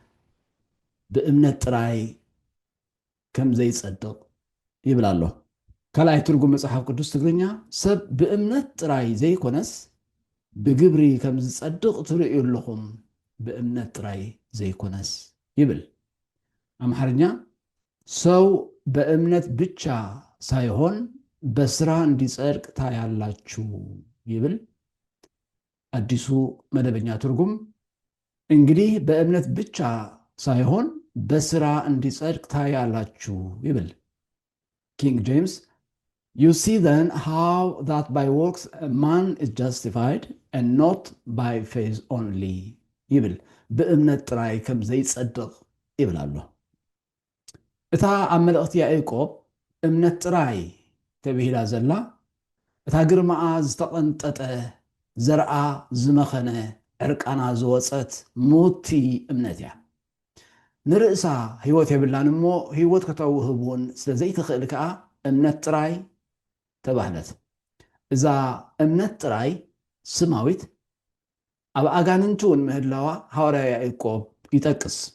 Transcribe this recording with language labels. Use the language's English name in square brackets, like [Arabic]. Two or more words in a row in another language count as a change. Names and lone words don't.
[Tigrinya] ብእምነት ጥራይ ከም ዘይጸድቕ ይብል ኣሎ። ካልኣይ ትርጉም መጽሐፍ ቅዱስ ትግርኛ ሰብ ብእምነት ጥራይ ዘይኮነስ ብግብሪ ከም ዝጸድቕ ትርእዩ ኣለኹም ብእምነት ጥራይ ዘይኮነስ ይብል። አምሐርኛ [Amharic] ሰው በእምነት ብቻ ሳይሆን በስራ እንዲጸድቅ ታያላችሁ [Tigrinya] ይብል። [Amharic] አዲሱ መደበኛ ትርጉም እንግዲህ በእምነት ብቻ ሳይሆን በስራ እንዲጸድቅ ታያላችሁ [English] ይብል። ኪንግ ጄምስ you see then how that by works a man is justified and not by faith only [Tigrinya] ይብል። ብእምነት ጥራይ ከም ዘይጸድቕ ይብል ኣሎ። እታ ኣብ መልእኽቲ ያዕቆብ እምነት ጥራይ ተባሂላ ዘላ እታ ግርማኣ ዝተቐንጠጠ ዘርአ ዝመኸነ ዕርቃና ዝወፀት ሙቲ እምነት እያ። ንርእሳ ህይወት የብላን እሞ ህይወት ከተውህብ እውን ስለዘይትኽእል ከዓ እምነት ጥራይ ተባህለት። እዛ እምነት ጥራይ ስማዊት ኣብ ኣጋንንቱ እውን ምህላዋ ሐዋርያ ያዕቆብ ይጠቅስ።